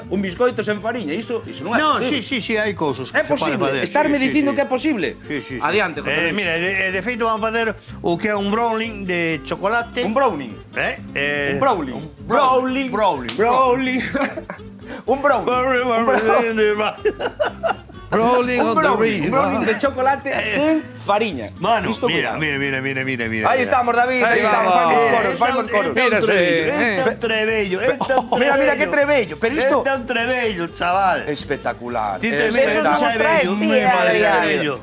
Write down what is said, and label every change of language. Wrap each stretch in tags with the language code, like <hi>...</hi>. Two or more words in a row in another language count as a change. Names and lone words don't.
<gl>Un biscoito sen fariña, iso non é posible. Sí, hai cousas que É se poden posible. facer. Estarme dicindo que é posible? Sí. Adiante, José Luis. Mira, de feito vamos a facer o que é un brownie de chocolate. Un brownie. Un brownie. Brownie. Un</gl> <en>Rolling on the</en> <gl>brownie. Un brownie de chocolate sen fariña. Mano, Isto, mira. Aí estamos, David. Aí estamos, fai os coros. Este é un trebello. Mira que trebello. Pero isto... Este é un trebello, chaval. Espectacular. Ti te metes non os traes, tía.</gl>